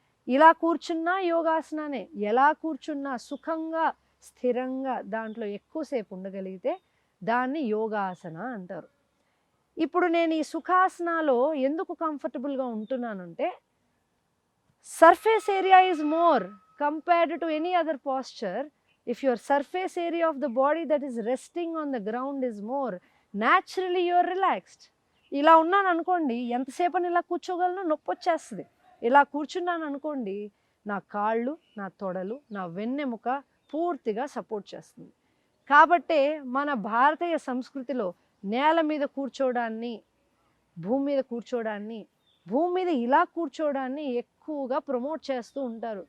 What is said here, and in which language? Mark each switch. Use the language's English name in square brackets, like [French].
[Telugu] ఇలా కూర్చున్నా యోగాసనానే, ఎలా కూర్చున్నా సుఖంగా స్థిరంగా దాంట్లో ఎక్కువసేపు ఉండగలిగితే దాన్ని యోగాసన అంటారు. ఇప్పుడు నేను ఈ సుఖాసనాలో ఎందుకు కంఫర్టబుల్గా ఉంటున్నానంటే [English] Surface area is more compared to any other posture. If your surface area of the body that is resting on the ground is more, naturally you are relaxed. [Telugu] ఇలా ఉన్నాను అనుకోండి, ఎంతసేపని ఇలా కూర్చోగలను, నొప్పి వచ్చేస్తుంది. ఇలా కూర్చున్నాను అనుకోండి, నా కాళ్ళు, నా తొడలు, నా వెన్నెముక పూర్తిగా సపోర్ట్ చేస్తుంది. కాబట్టే మన భారతీయ సంస్కృతిలో నేల మీద కూర్చోవడాన్ని, భూమి మీద కూర్చోవడాన్ని, భూమి మీద ఇలా కూర్చోవడాన్ని ఎక్కువగా ప్రమోట్ చేస్తూ ఉంటారు.